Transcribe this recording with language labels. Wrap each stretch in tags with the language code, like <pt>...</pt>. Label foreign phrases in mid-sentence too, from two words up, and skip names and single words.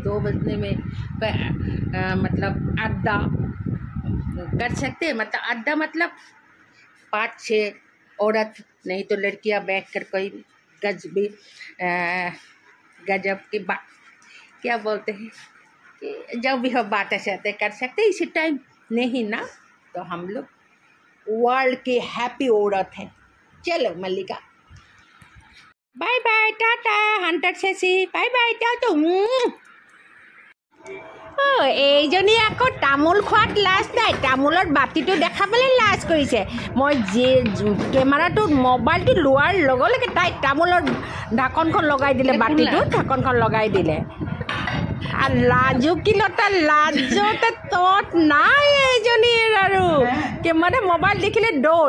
<hi>2 बजने में मतलब अड्डा कर सकते हैं, मतलब अड्डा मतलब 5-6 औरत, नहीं तो लड़कियां बैठ कर कोई गजब की बात क्या बोलते हैं कि जब भी हम बातें चाहते कर सकते इसी टाइम, नहीं ना तो हम लोग वर्ल्ड की हैप्पी औरत है। चलो मल्लिका,</hi> <en>bye bye,</en> <hi>टाटा हंटर शेषी,</hi> <en>bye bye,</en> <hi>टाटा।</hi> <as>এইজনী আকৌ তামোল খোৱাত লাজ নাই, তামোলৰ বাতিটো দেখাবলৈ লাজ কৰিছে। মই কেমেৰাটো মোবাইলটো লোৱাৰ লগে লগে তাই তামোলৰ ঢাকনখন লগাই দিলে, বাতিটোত ঢাকনখন লগাই দিলে। আর লাজুকিলতা লাজতে তত নাই এইজনীৰ আৰু মানে মোবাইল দেখিলে দৌৰ।</as>